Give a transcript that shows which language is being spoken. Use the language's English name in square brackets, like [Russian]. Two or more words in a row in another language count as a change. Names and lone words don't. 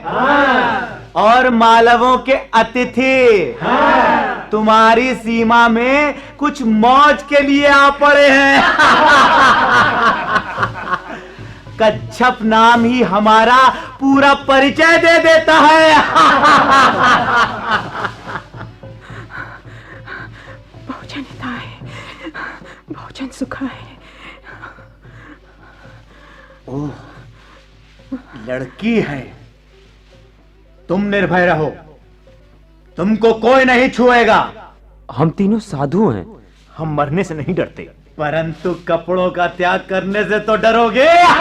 [Hindi] और मालवों के अतिथि। तुम्हारी सीमा में कुछ मौज के लिए आ पड़े हैं। कच्छप नाम ही हमारा पूरा परिचय दे देता है। [Sanskrit] बहुजन हिताय बहुजन सुखाय। [Hindi] ओह, लड़की है। तुम निर्भय रहो, तुमको कोई नहीं छुएगा। हम तीनों साधु हैं। हम मरने से नहीं डरते, परंतु कपड़ों का त्याग करने से तो डरोगे।